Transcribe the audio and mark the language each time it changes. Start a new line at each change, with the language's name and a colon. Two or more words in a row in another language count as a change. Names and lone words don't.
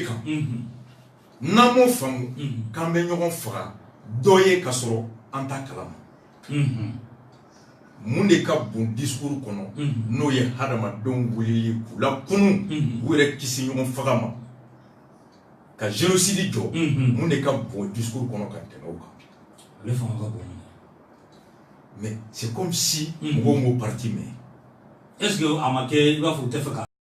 Bambara: kan n'an m'o faamu k'an bɛ ɲɔgɔn faga dɔ ye ka sɔrɔ an t'a kalama mun de ka bon discours kɔnɔ n'o ye hadamadenw wulili k'u lakunu k'u yɛrɛ kisi ɲɔgɔn faga ma ka génocide jɔ mun de ka bon discours kɔnɔ ka tɛmɛ o kan ale fanga ka bon
French: mais c'est comme si
Bambara: mɔgɔw m'o parti
French: mais est-ce que
Bambara: a ma kɛ i b'a fɔ u tɛ fɛ ka